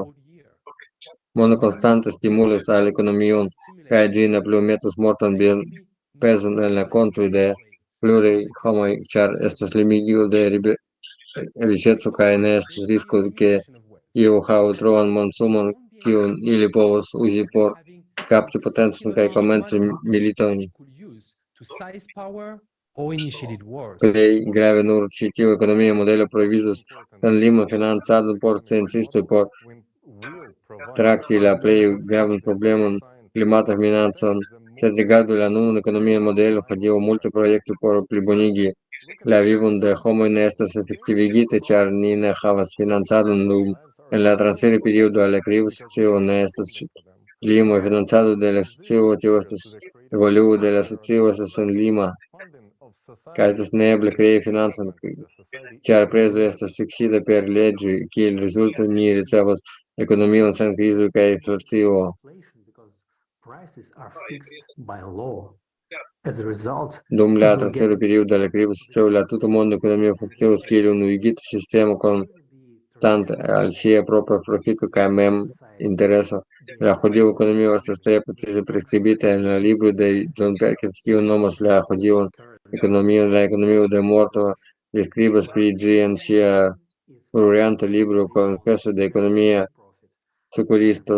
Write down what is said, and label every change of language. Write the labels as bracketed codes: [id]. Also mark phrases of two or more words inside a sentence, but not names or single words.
[eo] Mono konstante stimulas al ekonomion, kaj ĝi ne plu metos mortan pezon en la kontoj de pluraj homoj, ĉar estas limigilo de riĉeco kaj ne estas risko ke iu havu troan monsumon, kiun ili povos uzi por kapti potencon kaj komenci militojn. [en] To seize power [eo] plej grave nur ĉi tiu ekonomia modelo provizos sen limo financadon por sciencistoj por trakti la plej gravan problemon klimata minacon, sed rigardu la nunan ekonomian modelon, hodiaŭ multaj projektoj por plibonigi la vivon de homoj ne estas efektivigitaj, ĉar ni ne havas financadon dum en la transira periodo al la krizo socio ne estas limo financado de la socio, tio estas evoluo de la socio estas senlima, kaj estas neeble krei financon, ĉar prezo estas fiksita per leĝoj, kiel rezulto ni ricevas ekonomion sen krizo kaj inflacio. [en] Prices are fixed by law. As a result, [eo] Dum la transira periodo de la krizo socio la tuta monda ekonomio funkcias kiel unuigita sistemo konstante al sia propra profito kaj mem intereso. La hodiaŭa ekonomio estas tre precize priskribita en la libro de John Perkins, kiu nomas la hodiaŭan ekonomion la ekonomio de morto, priskribas pri ĝi en sia orienta libro Konkeso de ekonomia sukuristo.